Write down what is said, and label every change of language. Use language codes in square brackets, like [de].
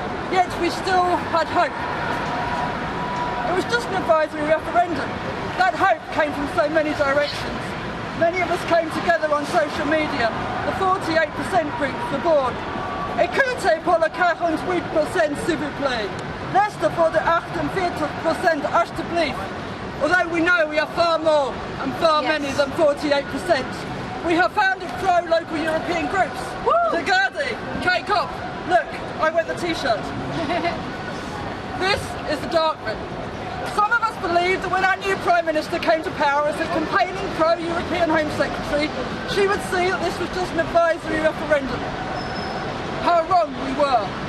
[en] Yet we still had hope. It was just an advisory referendum. That hope came from so many directions. Many of us came together on social media. The 48% group were born. [fr] Écoutez pour le 48% s'il vous plaît. Reste pour the 48% alsjeblieft. [en] Although we know we are far more and far many than 48%. We have founded pro-local European groups. Regardez, K-Cop, look, I wear the t-shirt. This is the dark bit. Some of us believed that when our new Prime Minister came to power as a campaigning pro-European Home Secretary, she would see that this was just an advisory referendum. How wrong we were.